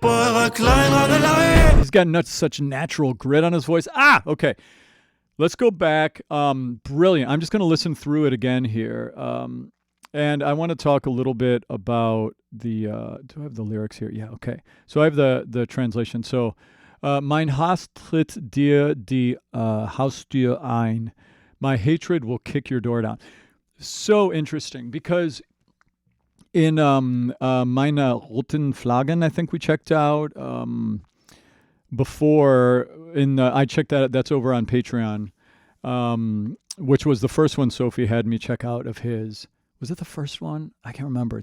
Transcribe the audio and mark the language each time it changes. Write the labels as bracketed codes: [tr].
[en] He's got such natural grit on his voice. Okay. Let's go back. Brilliant. I'm just going to listen through it again here. And I want to talk a little bit about the... do I have the lyrics here? Yeah, okay. So I have the translation. [de] So, mein Hass tritt dir die Haustür ein. [en] My hatred will kick your door down. So interesting, because in Meine roten Flaggen, I think we checked out before. I checked that. That's over on Patreon, which was the first one Sophie had me check out of his. Was it the first one? I can't remember.